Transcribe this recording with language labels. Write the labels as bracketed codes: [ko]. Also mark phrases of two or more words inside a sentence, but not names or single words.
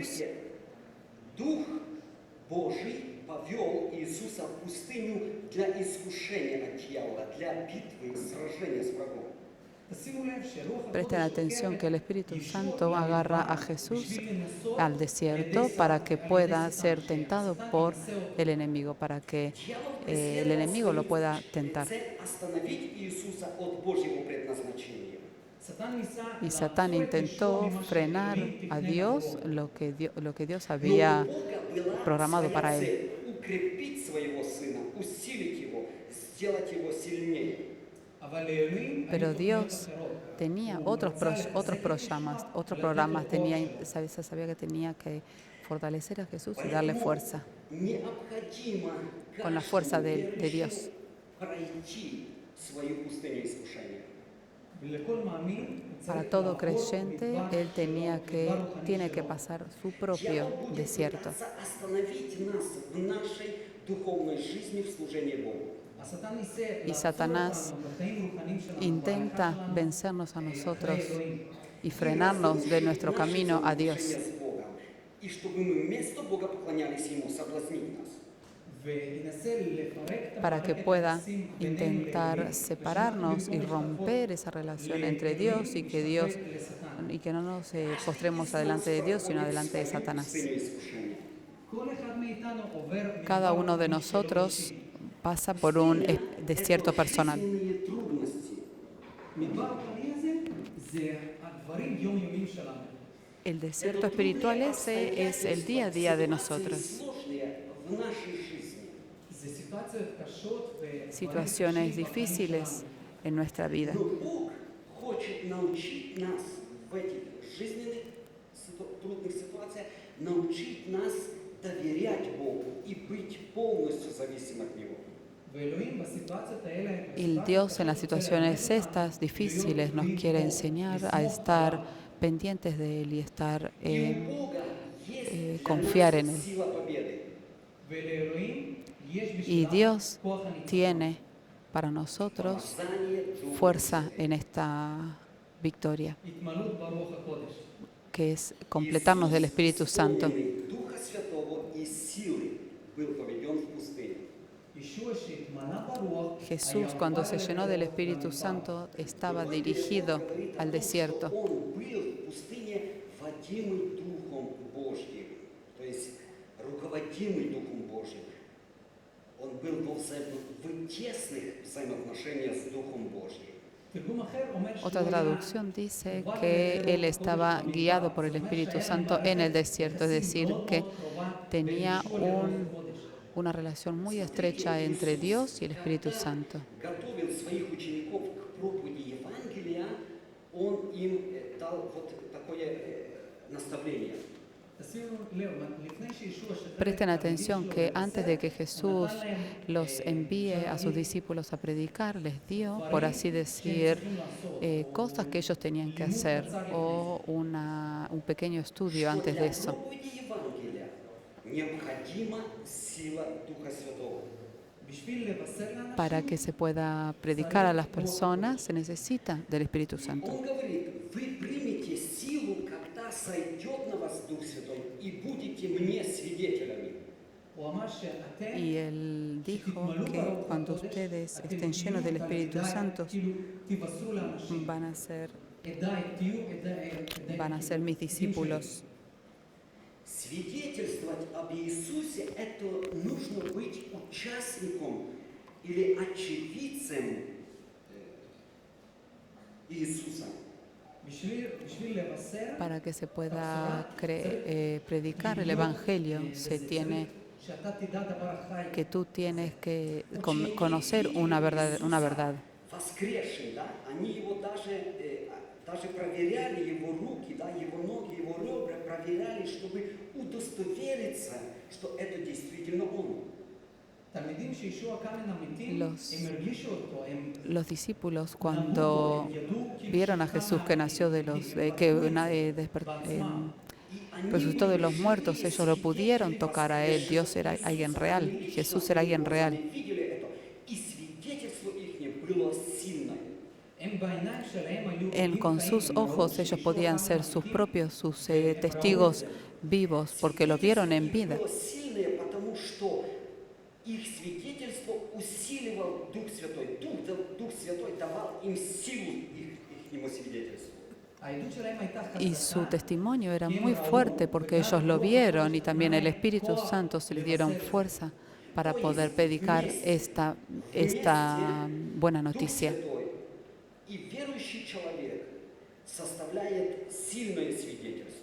[ru] Смотрите, Дух Божий повел Иисуса в пустыню для искушения от дьявола, для битвы, сражения с врагом. [he] תשימו לב שרוח [es] Presten [he] הקודש [es] atención [he] עוקבת [es] que el Espíritu [he] ישוע [es] Santo agarra a [he] במדבר [es] Jesús [he] בשביל לנסות [es] al [he] על [es] desierto [he] ידי [es] para [he] שטן, [es] que [he] על ידי [es] pueda [he] שטן, [es] ser tentado [he] שהשטן [es] por [he] ינסה אותו. [es] el enemigo, para que [ru] Дьявол [es] el [ru] преследовал [es] enemigo lo [ru] свою [es] pueda tentar. [ru] цель остановить Иисуса от Божьего предназначения. [he] שטן ניסה [es] Y Satán [he] לעצור את [es] intentó [he] ישוע ממה [es] frenar [he] שאלוהים [es] a [he] תכנן [es] Dios [he] עבורו. [es] lo que Dios [ru] Но [es] había [ru] у Бога была [es] programado [ru] своя [es] para él. [ru] цель – укрепить своего Сына, усилить его, сделать его сильнее. [he] אבל לאלוהים היו [es] Pero [he] תוכניות [es] Dios [he] אחרות. [es] tenía [he] הוא [es] otros, [he] רצה לחזק [es] otros [he] את [es] programas, [he] ישוע [es] otros [he] ולתת [es] programas. [he] לו כוח. [es] Se sabía que tenía que fortalecer a Jesús y darle [ru] Поэтому [es] fuerza [ru] необходимо [es] con la fuerza de [ru] каждому [es] Dios. [ru] верующему пройти свою пустыню искушения. [he] ולכל מאמין הוא צריך [es] Para todo [he] לעבור [es] creyente, [he] מדבר [es] él [he] שלו, מדבר רוחני [es] tiene que [he] שלו. [es] pasar su propio [ru] Дьявол будет [es] desierto. [ru] пытаться остановить нас в нашей духовной жизни в служении Богу. [he] השטן ניסה [es] Y [he] לעצור [es] Satanás [he] אותנו בחיים רוחניים שלנו, [es] intenta [he] בהליכה שלנו, [es] vencernos a nosotros [he] אחרי אלוהים. [es] y frenarnos de nuestro camino a Dios. [ru] С Богом. И чтобы мы вместо Бога поклонялись Ему, соблазнить нас. [he] וינסה לפרק את [es] Para que [he] המערכת [es] pueda [he] היחסים בינינו [es] intentar [he] לאלוהים, [es] separarnos y [he] ושאנחנו במקום [es] romper [he] לשתות [es] esa relación [he] לאלוהים, [es] entre Dios y que Dios [he] לשטן. [es] y que no nos postremos adelante de Dios sino adelante de Satanás. [ru] Пустыню искушения. [he] כל אחד מאיתנו עובר [es] Cada [he] מדבר [es] uno de [he] רוחני שלו [es] nosotros [he] אישי. [es] pasa por un desierto [ru] Это [es] personal. [ru] жизненные трудности. [he] מדבר רוחני הזה זה הדברים יומיומיים שלנו. [es] El desierto espiritual ese es el día a día de [ru] Ситуации [es] nosotros. [ru] сложные в нашей жизни. [he] זה סיטואציות קשות ודברים [es] Situaciones [he] קשים בחיים [es] difíciles [he] שלנו. [es] en nuestra vida. [ru] Но Бог хочет научить нас в этих жизненных трудных ситуациях, научить нас доверять Богу и быть полностью зависимым от Него. [he] ואלוהים בסיטואציות האלה, [es] El Dios en las situaciones estas difíciles nos quiere enseñar a estar pendientes de Él y estar [ru] И у Бога есть для [es] confiar en [ru] нас [es] Él. [ru] сила победы. [he] ולאלוהים יש [es] Y [he] בשבילם [es] Dios [he] כוח הניצחון. [es] tiene para nosotros [ru] Помазание Духа [es] fuerza [ru] Святого. [es] en esta victoria, [he] התמלאות ברוח הקודש. [es] que es completarnos del Espíritu Santo. [ru] Исполненный Духа Святого и силы был поведен в пустыню. [he] ישוע שהתמלא ברוח, [es] Jesús, cuando se llenó del Espíritu Santo, estaba dirigido al desierto. [ru] Он был в пустыне водимый Духом Божьим, то есть руководимый Духом Божьим. Он был в тесных взаимоотношениях с Духом Божьим. [he] תרגום אחר אומר שהוא [es] Otra [he] היה [es] traducción dice que él estaba guiado por el Espíritu Santo en el desierto, es decir, que tenía una relación muy estrecha entre Dios y el Espíritu Santo. [ru] Готовил своих учеников к проповеди Евангелия, он им дал вот такое наставление. [he] תשימו לב, לפני שישוע שחרר את [es] Presten [he] התלמידים [es] atención [he] שלו [es] que [he] לבשר, [es] antes de que [he] הוא [es] Jesús [he] נתן להם, [es] los envíe a sus discípulos a predicar, les dio, por así decir, cosas que ellos tenían que hacer o un pequeño estudio [ru] Что [es] antes [ru] для [es] de eso. [ru] проповеди Евангелия необходима сила Духа Святого. [he] בשביל לבשר לאנשים, [es] Para que se pueda predicar a las personas se necesita del Espíritu Santo. [ru] Он говорит, вы примете силу, когда сойдет на вас Дух Святой, и будете мне свидетелями. [he] הוא אמר שאתם [es] Y él dijo que cuando ustedes estén llenos del Espíritu Santo [he] תבשרו לאנשים, [es] van a ser [he] תהיו [es] mis [he] עדים [es] discípulos. [ru] Свидетельствовать об Иисусе – это нужно быть участником или очевидцем Иисуса. [he] בשביל לבשר, [es] Para que se pueda predicar el Evangelio, se tiene [he] שאתה תדע דבר חי, [es] que tú tienes que conocer una verdad. [ru] Воскресший, да, они его даже проверяли, его руки, да, его ноги, его ребра, проверяли, чтобы удостовериться, что это действительно он. [he] תלמידים שישוע קם מן המתים, [es] Los- [he] הם הרגישו אותו, הם [es] Los discípulos [he] נמות בו, [es] cuando [he] הם ידעו כאילו [es] vieron a [he] שקם [es] Jesús que nació de los resucitó de los muertos, ellos lo pudieron tocar a él. Dios era alguien real, Jesús era alguien real. [ru] Видели это, и свидетельство их было сильное. [he] הם בעיניים שלהם היו [es] Con sus ojos ellos podían ser sus testigos vivos porque lo vieron en vida. [ru] Было сильное, потому что их свидетельство усиливал Дух Святой. Дух Святой давал им силу их свидетельству. [he] העדות שלהם הייתה [es] Y su [he] חזקה, [es] testimonio era muy fuerte porque ellos lo vieron y también el Espíritu Santo se les dieron fuerza para poder predicar esta buena [ru] Дух [es] noticia. [ru] Святой и верующий человек составляет сильное свидетельство.